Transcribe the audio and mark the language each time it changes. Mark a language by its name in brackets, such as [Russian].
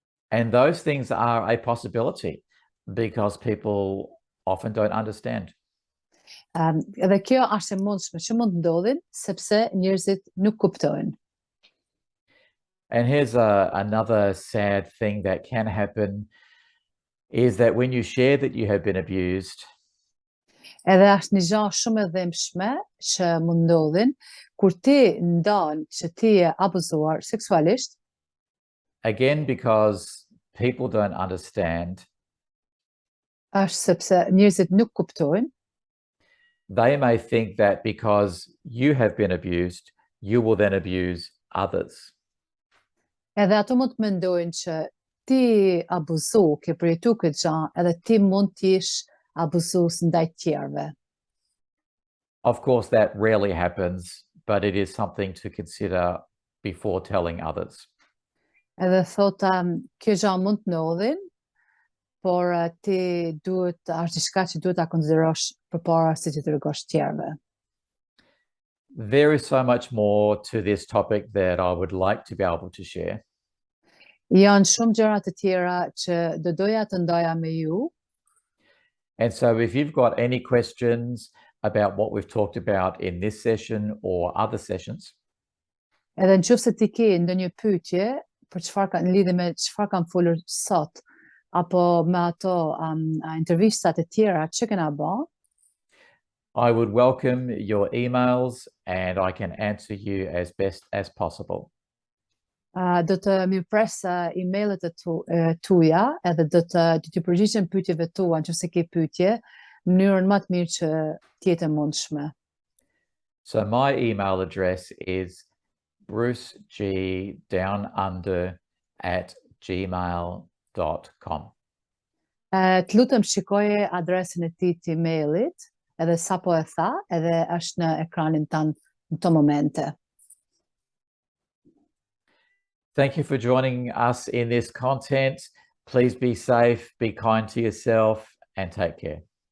[English] And those things are a possibility because people often don't understand. [Albanian] Edhe kjo është e mundshme që mund të ndodhin sepse njerëzit nuk kuptojnë. [English] And here's another sad thing that can happen is that when you share that you have been abused, [Albanian] Edhe është një gjë shumë e dhimbshme që mund ndodhin kur ti ndan që ti je abuzuar seksualisht, [English] again, because people don't understand. [Albanian] është sepse njerëzit nuk kuptojnë. [English] They may think that because you have been abused, you will then abuse others. [Albanian] Edhe ato mund të mendojnë që ti abuzu, ke përjetu këtë gjë, edhe ti mund t'jesh abuzues ndaj tjerëve. [English] Of course, that rarely happens, but it is something to consider before telling others. [Albanian] Edhe thota, kjo gjë mund të ndodhin, por ti është diçka që duhet ta konsiderosh përpara se ti tregosh tjerëve. [English] There is so much more to this topic that I would like to be able to share. [Albanian] Janë shumë gjëra të tjera që do doja të ndaja me ju. [English] And so if you've got any questions about what we've talked about in this session or other sessions, [Albanian] Edhe nëse ti ke ndonjë pyetje për në lidhje me çfarë kam folur sot, apo me ato intervistat e tjera që kena bërë, [English] I would welcome your emails and I can answer you as best as possible. [Albanian] do të mirëpres emailet e tuaja, edhe do të përgjigjem pyetjeve tua nëse ke pyetje, në mënyrën më të mirë që të jetë e mundshme. [English] So my email address is brucegdownunder@gmail.com. [Albanian] Të lutem shikoje adresën e tij të emailit, edhe sapo e tha, edhe është në ekranin tanë në këto momente. [English] Thank you for joining us in this content. Please be safe, be kind to yourself, and take care.